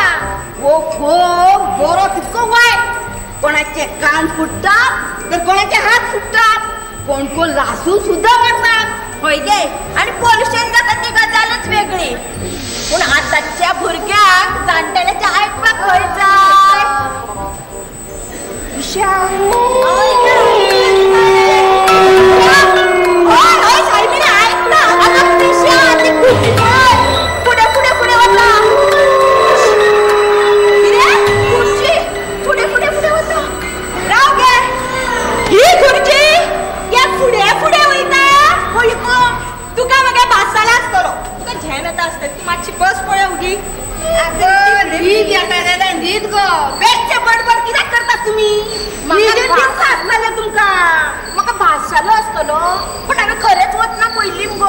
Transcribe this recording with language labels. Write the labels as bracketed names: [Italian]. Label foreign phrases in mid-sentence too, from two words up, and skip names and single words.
[Konkani] वो बरो कितको वायट. [Marathi] कोणाचे कान फुटतात तर कोणाचे हात फुटतात. कोण कोण लासून सुद्धा करतात. [Konkani] होय गे. आणि पोल्युशन जाता ती गजालच वेगळी. पूण आताच्या भुरग्यांक जाणटेल्याचे आयकपाक खंय जाय. पुढे पुढे पुढे वता. पुढे पुढे पुढे वता. राव गे ही खुर्ची या पुढे पुढे वयता. होय गो तुका मगे भासाला आसतलो. तुका झेम येता आसता ती मातशी बस पळय उगी. न्हीद येता जाल्यार न्हीद गो. बेश्टे बडबड कित्याक करता तुमी. आसतलें तुमका. म्हाका भासालो आसतलो पूण हांवें खरेंच वचना पयलीं मुगो.